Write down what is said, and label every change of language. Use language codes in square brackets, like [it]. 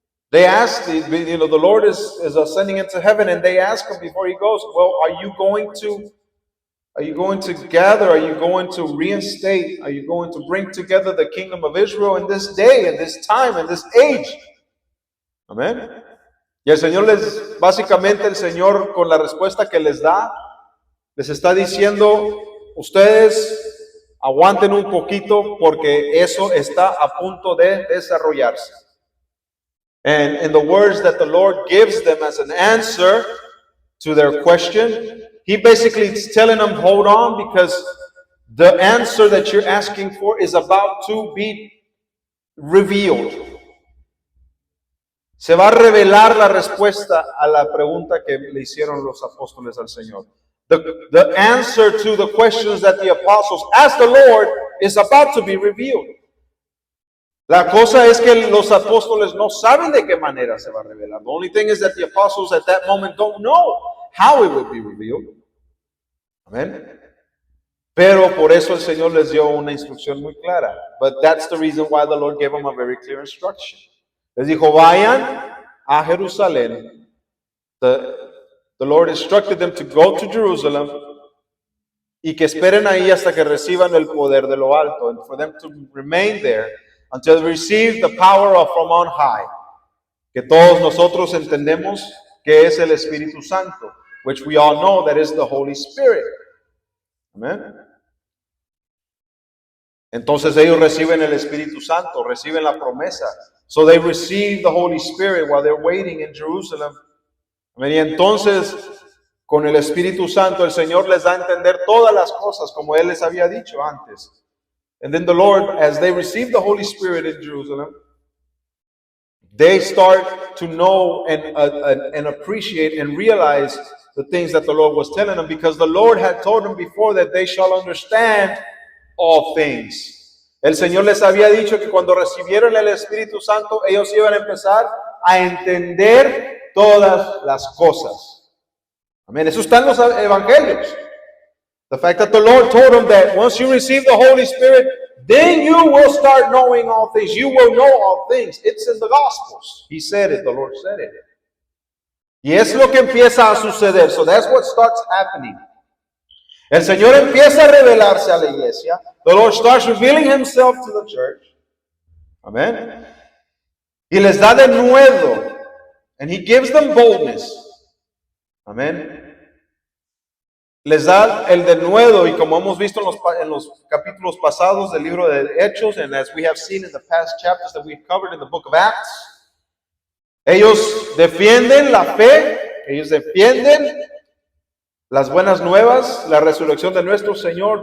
[en] They ask, the Lord is ascending into heaven, and they ask him before he goes, well, are you going to gather? Are you going to reinstate? Are you going to bring together the kingdom of Israel in this day, in this time, in this age? [es] Amén. Y el Señor básicamente el Señor con la respuesta que les da, les está diciendo, ustedes aguanten un poquito porque eso está a punto de desarrollarse. [en] And in the words that the Lord gives them as an answer to their question, He basically is telling them, hold on, because the answer that you're asking for is about to be revealed. [es] Se va a revelar la respuesta a la pregunta que le hicieron los apóstoles al Señor. [en] The answer to the questions that the apostles asked the Lord is about to be revealed. [es] La cosa es que los apóstoles no saben de qué manera se va a revelar. [en] The only thing is that the apostles at that moment don't know how it would be revealed. Amén. [es] Pero por eso el Señor les dio una instrucción muy clara. [en] But that's the reason why the Lord gave them a very clear instruction. [es] Les dijo, vayan a Jerusalén. [en] The Lord instructed them to go to Jerusalem [es] y que esperen ahí hasta que reciban el poder de lo alto, [en] and for them to remain there until they receive the power from on high, [es] que todos nosotros entendemos que es el Espíritu Santo, [en] which we all know that is the Holy Spirit. Amen. [es] Entonces ellos reciben el Espíritu Santo, reciben la promesa. [en] So they receive the Holy Spirit while they're waiting in Jerusalem. [es] Amen. Y entonces con el Espíritu Santo el Señor les da a entender todas las cosas como Él les había dicho antes. [en] And then the Lord, as they receive the Holy Spirit in Jerusalem, they start to know and appreciate and realize the things that the Lord was telling them, because the Lord had told them before that they shall understand all things. [es] El Señor les había dicho que cuando recibieron el Espíritu Santo, ellos iban a empezar a entender todas las cosas. Amén. Eso está en los evangelios. [en] The fact that the Lord told them that once you receive the Holy Spirit, then you will start knowing all things. You will know all things. It's in the Gospels. He said it. The Lord said it. [es] Y es lo que empieza a suceder. [en] So that's what starts happening. [es] El Señor empieza a revelarse a la iglesia. [en] The Lord starts revealing Himself to the church. Amen. [es] Y les da de nuevo. [en] And He gives them boldness. [es] Amen. Les da el denuedo, y como hemos visto en los capítulos pasados del libro de Hechos, [en] and as we have seen in the past chapters that we've covered in the book of Acts, [es] ellos defienden la fe, ellos defienden las buenas nuevas, la resurrección de nuestro Señor.